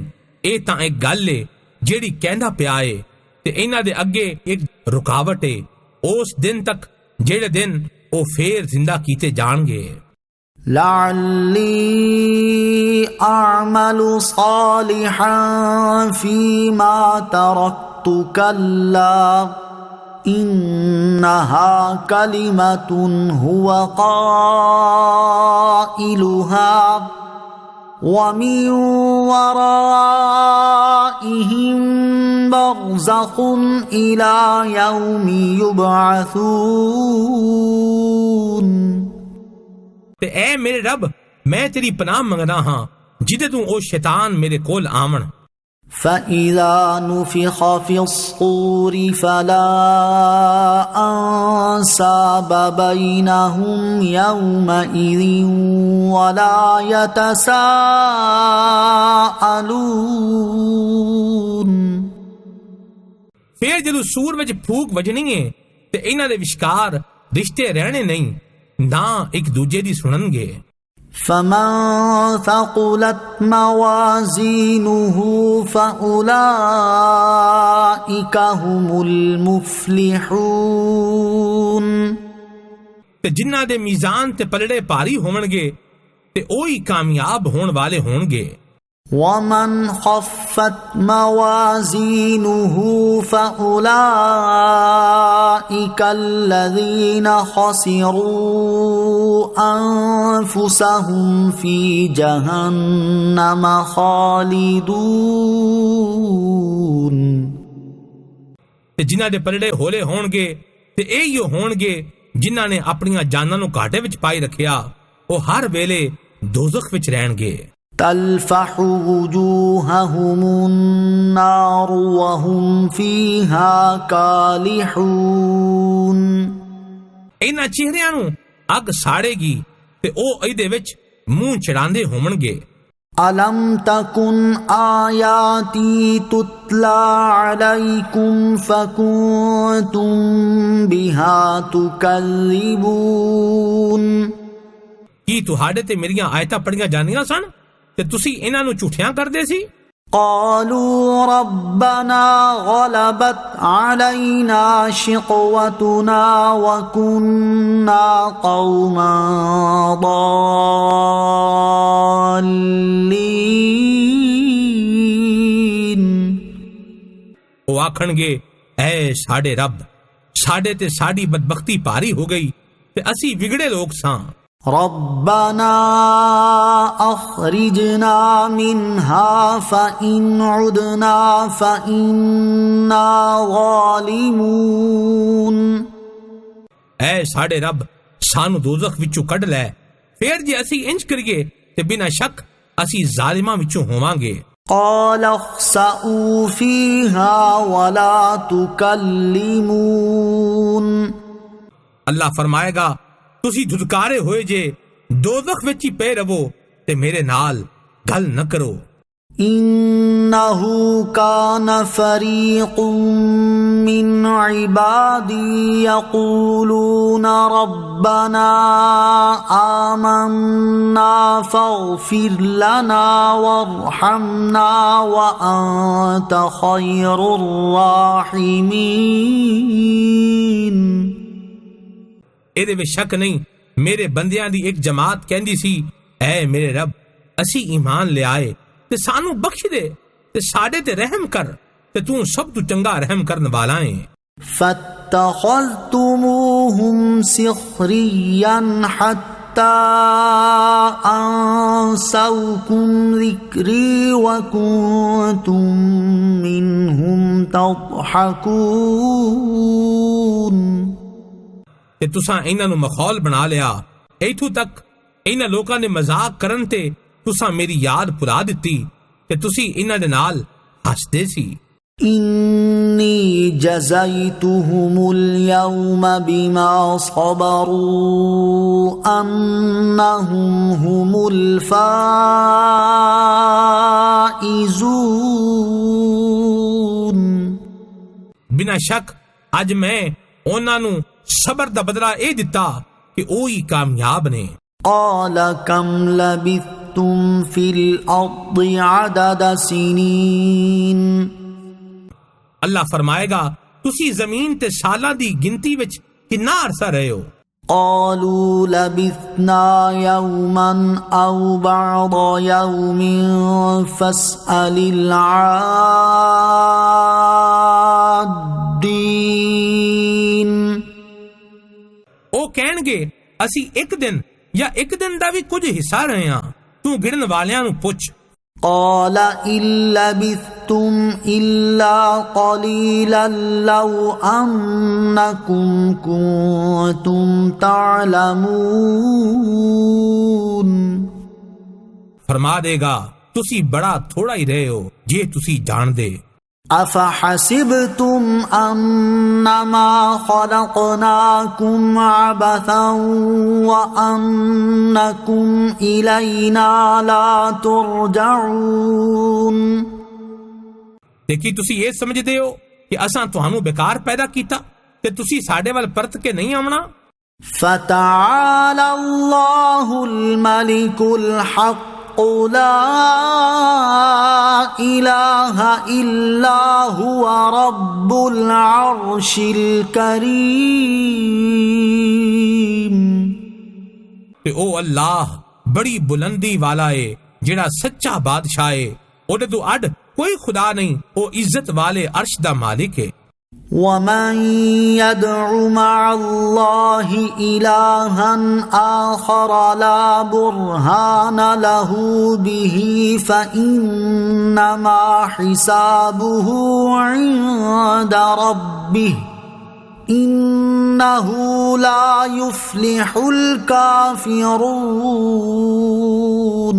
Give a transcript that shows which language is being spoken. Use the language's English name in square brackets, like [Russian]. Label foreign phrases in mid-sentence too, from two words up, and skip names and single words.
[Punjabi] ਇਹ ਤਾਂ ਇੱਕ ਗੱਲ ਏ ਜਿਹੜੀ ਕਹਿੰਦਾ ਪਿਆ ਏ ਤੇ ਇਹਨਾਂ ਦੇ ਅੱਗੇ ਇੱਕ ਰੁਕਾਵਟ ਏ ਉਸ ਦਿਨ ਤੱਕ ਜਿਹੜੇ ਦਿਨ ਉਹ ਫੇਰ ਜ਼ਿੰਦਾ ਕੀਤੇ ਜਾਣਗੇ। [Arabic] لعلي أعمل صالحا فيما تركت كلا إنها كلمة هو قائلها ومن ورائهم برزخ إلى يوم يبعثون۔ [Punjabi] ਤੇ ਐ ਮੇਰੇ ਰੱਬ ਮੈਂ ਤੇਰੀ ਪਨਾਹ ਮੰਗਦਾ ਹਾਂ ਜਿਹਦੇ ਤੋਂ ਉਹ ਸ਼ੈਤਾਨ ਮੇਰੇ ਕੋਲ ਆਵਣ। [Arabic] فإذا نفخ في الصور فلا أنساب بينهم يومئذ ولا يتساءلون۔ [Punjabi] ਫਿਰ ਜਦੋਂ ਸੂਰ ਵਿੱਚ ਫੂਕ ਵੱਜਣੀ ਏ ਤੇ ਇਹਨਾਂ ਦੇ ਵਿਚਕਾਰ ਰਿਸ਼ਤੇ ਰਹਿਣੇ ਨਹੀਂ, ਨਾ ਇੱਕ ਦੂਜੇ ਦੀ ਸੁਣਨਗੇ। [Arabic] فمن ثقلت موازينه فأولئك هم المفلحون۔ [Punjabi] ਤੇ ਜਿਨ੍ਹਾਂ ਦੇ ਮੀਜ਼ਾਨ ਤੇ ਪਲੜੇ ਭਾਰੀ ਹੋਣਗੇ ਤੇ ਉਹੀ ਕਾਮਯਾਬ ਹੋਣ ਵਾਲੇ ਹੋਣਗੇ। [Arabic] ومن خفت موازينه فأولئك الذين خسروا أنفسهم في جهنم خالدون۔ [Punjabi] ਤੇ ਜਿਨ੍ਹਾਂ ਦੇ ਪਲੜੇ ਹੋਲੇ ਹੋਣਗੇ ਤੇ ਇਹੀ ਹੋਣਗੇ ਜਿਨ੍ਹਾਂ ਨੇ ਆਪਣੀਆਂ ਜਾਨਾਂ ਨੂੰ ਘਾਟੇ ਵਿੱਚ ਪਾਈ ਰੱਖਿਆ, ਉਹ ਹਰ ਵੇਲੇ ਦੋਜ਼ਖ ਵਿੱਚ ਰਹਿਣਗੇ। [Arabic] تلفح وجوههم النار وهم فيها كالحون۔ [Punjabi] ਇਹਨਾਂ ਚਿਹਰਿਆਂ ਨੂੰ ਅੱਗ ਸਾੜੇਗੀ ਤੇ ਉਹ ਇਹਦੇ ਵਿੱਚ ਮੂੰਹ ਚੜਾਉਂਦੇ ਹੋਣਗੇ। [Arabic] ألم تكن آياتي تتلى عليكم فكنتم بها تكذبون۔ [Punjabi] ਕੀ ਤੁਹਾਡੇ ਤੇ ਮੇਰੀਆਂ ਆਇਤਾਂ ਪੜੀਆਂ ਜਾਂਦੀਆਂ ਸਨ ਤੇ ਤੁਸੀਂ ਇਹਨਾਂ ਨੂੰ ਝੂਠਿਆਂ ਕਰਦੇ ਸੀ? [Arabic] قالوا ربنا غلبت علينا شقوتنا وكنا قوما ضالين۔ [Punjabi] ਉਹ ਆਖਣਗੇ, ਐ ਸਾਡੇ ਰੱਬ, ਸਾਡੇ ਤੇ ਸਾਡੀ ਬਦਬਖਤੀ ਭਾਰੀ ਹੋ ਗਈ ਤੇ ਅਸੀਂ ਵਿਗੜੇ ਲੋਕ ਸਾਂ। [Arabic] ربنا أخرجنا منها فإن عدنا فإنا ظالمون۔ [Punjabi] ਐ ਸਾਡੇ ਰੱਬ, ਸਾਨੂੰ ਦੋਜ਼ਖ ਵਿੱਚੋਂ ਕੱਢ ਲੈ, ਫੇਰ ਜੇ ਅਸੀਂ ਇੰਜ ਕਰੀਏ ਤੇ ਬਿਨਾਂ ਸ਼ੱਕ ਅਸੀਂ ਜ਼ਾਲਿਮਾਂ ਵਿੱਚੋਂ ਹੋਵਾਂਗੇ। [Arabic] قال اخسئوا فيها ولا تكلمون۔ [Punjabi] ਅੱਲਾ ਫਰਮਾਏਗਾ, ਤੁਸੀਂ ਧੁਤਕਾਰੇ ਹੋਏ ਜੇ, ਦੋਜ਼ਖ ਵਿੱਚ ਹੀ ਪਏ ਰਵੋ ਤੇ ਮੇਰੇ ਨਾਲ ਗੱਲ ਨਾ ਕਰੋ। [Arabic] إنه كان فريق من عبادي يقولون ربنا آمنا فاغفر لنا وارحمنا وأنت خير الراحمين। [Punjabi] ਇਹਦੇ ਵਿੱਚ ਸ਼ੱਕ ਨਹੀਂ, ਮੇਰੇ ਬੰਦਿਆਂ ਦੀ ਇੱਕ ਜਮਾਤ ਕਹਿੰਦੀ ਸੀ, ਐ ਮੇਰੇ ਰੱਬ, ਅਸੀਂ ਈਮਾਨ ਲਿਆਏ ਤੇ ਸਾਨੂੰ ਬਖਸ਼ ਦੇ ਤੇ ਸਾਡੇ ਤੇ ਰਹਿਮ ਕਰ, ਤੇ ਤੂੰ ਸਭ ਤੋਂ ਚੰਗਾ ਰਹਿਮ ਕਰਨ ਵਾਲਾ ਹੈ। [Arabic] فاتخذتموهم سخريا حتى أنسوكم ذكري وكنتم منهم تضحكون। [Punjabi] ਤੇ ਤੁਸਾਂ ਇਹਨਾਂ ਨੂੰ ਮਖੌਲ ਬਣਾ ਲਿਆ, ਇੱਥੋਂ ਤੱਕ ਇਹਨਾਂ ਲੋਕਾਂ ਨੇ ਮਜ਼ਾਕ ਕਰਨ ਤੇ ਤੁਸਾਂ ਮੇਰੀ ਯਾਦ ਭੁਲਾ ਦਿੱਤੀ ਤੇ ਤੁਸੀਂ ਇਹਨਾਂ ਦੇ ਨਾਲ ਹੱਸਦੇ ਸੀ। [Arabic] إني جزيتهم اليوم بما صبروا أنهم هم الفائزون। [Punjabi] ਬਿਨਾਂ ਸ਼ੱਕ ਅੱਜ ਮੈਂ ਉਹਨਾਂ ਨੂੰ ਸਬਰ ਦਾ ਬਦਲਾ ਇਹ ਦਿੱਤਾ ਕਿ ਉਹ ਹੀ ਕਾਮਯਾਬ ਨੇ। [Arabic] قال كم لبثتم في الأرض عدد سنين। [Punjabi] ਅੱਲਾ ਫਰਮਾਏਗਾ, ਤੁਸੀਂ ਜ਼ਮੀਨ ਤੇ ਸਾਲਾਂ ਦੀ ਗਿਣਤੀ ਵਿੱਚ ਕਿੰਨਾ ਅਰਸਾ ਰਹੇ ਹੋ। [Arabic] قالوا لبثنا يوما أو بعض يوم فاسأل العادين۔ [Punjabi] ਉਹ ਕਹਿਣਗੇ, ਅਸੀਂ ਇੱਕ ਦਿਨ ਜਾਂ ਇੱਕ ਦਿਨ ਦਾ ਵੀ ਕੁਝ ਹਿੱਸਾ ਰਹੇ ਹਾਂ, ਤੂੰ ਗਿਣਨ ਵਾਲਿਆਂ ਨੂੰ ਪੁੱਛ। [Arabic] قال إن لبثتم إلا قليلا لو أنكم كنتم تعلمون۔ [Punjabi] ਫਰਮਾ ਦੇਗਾ, ਤੁਸੀਂ ਬੜਾ ਥੋੜਾ ਹੀ ਰਹੇ ਹੋ ਜੇ ਤੁਸੀਂ ਜਾਣਦੇ। [Arabic] أفحسبتم أنما خلقناكم عبثا وأنكم إلينا لا ترجعون۔ [Punjabi] ਤੇ ਕੀ ਤੁਸੀਂ ਇਹ ਸਮਝਦੇ ਹੋ ਕਿ ਅਸਾਂ ਤੁਹਾਨੂੰ ਬੇਕਾਰ ਪੈਦਾ ਕੀਤਾ ਤੇ ਤੁਸੀਂ ਸਾਡੇ ਵੱਲ ਪਰਤ ਕੇ ਨਹੀਂ ਆਉਣਾ। [Arabic] فتعالى الله الملك الحق لا إله إلا هو رب العرش الكريم۔ [Punjabi] ਤੇ ਉਹ ਅੱਲਾਹ ਬੜੀ ਬੁਲੰਦੀ ਵਾਲਾ ਏ, ਜਿਹੜਾ ਸੱਚਾ ਬਾਦਸ਼ਾਹ ਏ, ਉਹਦੇ ਤੋਂ ਅੱਡ ਕੋਈ ਖੁਦਾ ਨਹੀਂ, ਉਹ ਇੱਜ਼ਤ ਵਾਲੇ ਅਰਸ਼ ਦਾ ਮਾਲਿਕ ਏ। [Arabic] ومن يدع مع الله إلها آخر لا برهان له به فإنما حسابه عند ربه إنه لا يفلح الكافرون۔